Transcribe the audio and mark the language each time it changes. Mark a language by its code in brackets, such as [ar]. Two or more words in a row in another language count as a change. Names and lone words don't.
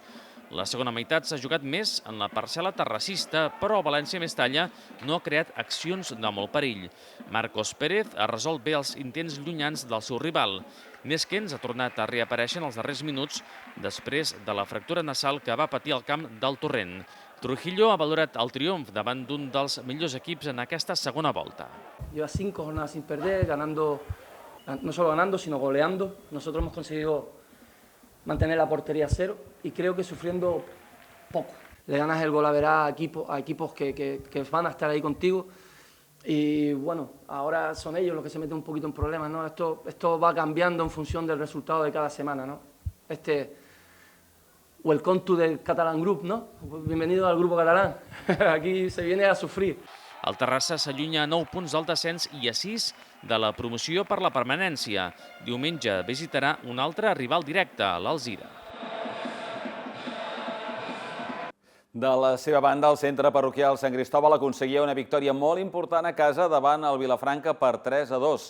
[ca] La segona meitat s'ha jugat més en la parcel·la terrassista, però el València Mestalla no ha creat accions de molt perill. Marcos Pérez ha resolt bé els intents llunyans del seu rival. Neskens ha tornat a reaparèixer en els darrers minuts després de la fractura nasal que va patir al camp del Torrent. Trujillo ha valorat el triomf davant d'un dels millors equips en aquesta segona volta. [es] Lleva 5 jornadas sin perder, ganando, no solo ganando, sino goleando. Nosotros hemos conseguido mantener la portería a 0 y creo que sufriendo poco. Le ganas el gol a verá a equipos que van a estar ahí contigo. Y bueno, ahora son ellos los que se meten un poquito en problemas, ¿no? Esto va cambiando en función del resultado de cada semana, ¿no? [en] Welcome to the Catalan Group, [es] ¿no? Bienvenido al grupo catalán. Aquí se viene a sufrir. [ca] El Terrassa s'allunya a 9 punts del descens i a 6 de la promoció per la permanència. Diumenge visitarà un altre rival directe, l'Alzira. De la seva banda, el centre parroquial Sant Cristòbal aconseguia una victòria molt important a casa davant el Vilafranca per 3-2.